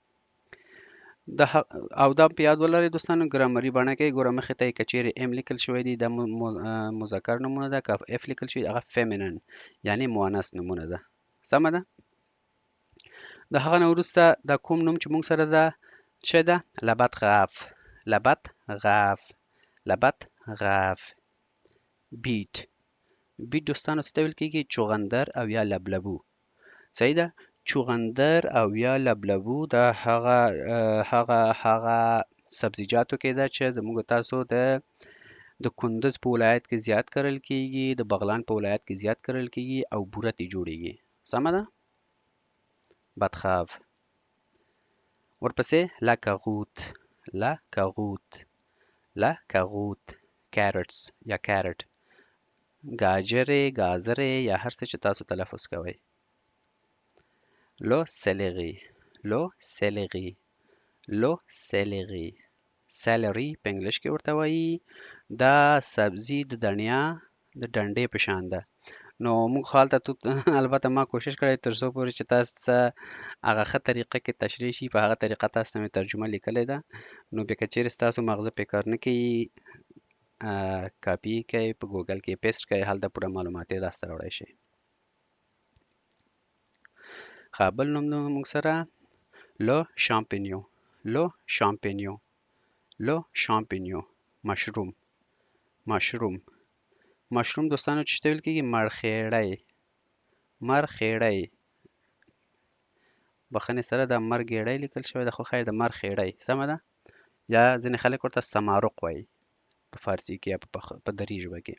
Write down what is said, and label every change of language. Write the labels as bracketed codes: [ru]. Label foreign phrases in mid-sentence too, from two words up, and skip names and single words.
[ps] او دا په یاد ولرئ دوستانو ګرامري بڼه کې ګوره مخې ته یې که چیرې ام لیکل شوی دی دا مذکر نومونه ده، که اف لیکل شوي هغه فیمینن یعنی مؤنث نومونه ده. سمه ده. د هغه نه وروسته دا کوم نوم چې موږ سره ده څه ده؟ [fr] la betterave, la betterave, la betterave. [ps] بیټ، بیټ دوستانو څه ته ویل کېږي؟ چغندر او یا لبلبو. صحیح ده. چغندر او یا لبلبو دا هغه سبزیجاتو کې ده چې زموږ تاسو د کندز په ولایت کې زیات کرل کیږي، د بغلان په ولایت کې زیات کرل کیږي او بوره ترې جوړیږي. سمه ده؟ بدخواف. ورپسې [fr] la carotte, la carotte, la carotte, [ps] کیرټس یا کیرټ، گاجرې، گازرې یا هر څه چې تاسو تلفظ کوئ. [fr] le céleri, le céleri, le céleri, [ps] سیلري په انګلیش کې ورته وایي. دا سبزي د دنیا د ډنډې په شان ده. نو موږ خو هلته البته ما کوشش کړی تر څو پورې چې تاسو ته هغه ښه طریقه کې تشریح شي، په هغه طریقه تاسو ته مې ترجمه لیکلې ده. نو بیا که چیرې ستاسو مغزه پې کار نه کوي، کاپي کوئ، په ګوګل کې پیسټ کوئ، هلته پوره معلومات یې لاسته راوړی شئ. ښه، بل نوم موږ سره [fr] le champignon, le champignon, le champignon, [ps] مشروم، مشروم، مشروم دوستانو چې ته ویل کېږي مرخیړی، مرخیړی، بخښنې سره دا مرګیړی لیکل شوی ده، خو خیر د مرخیړی سمه ده. یا ځینې خلک ورته سمارق وایي په فارسي کې یا په دري ژبه کې.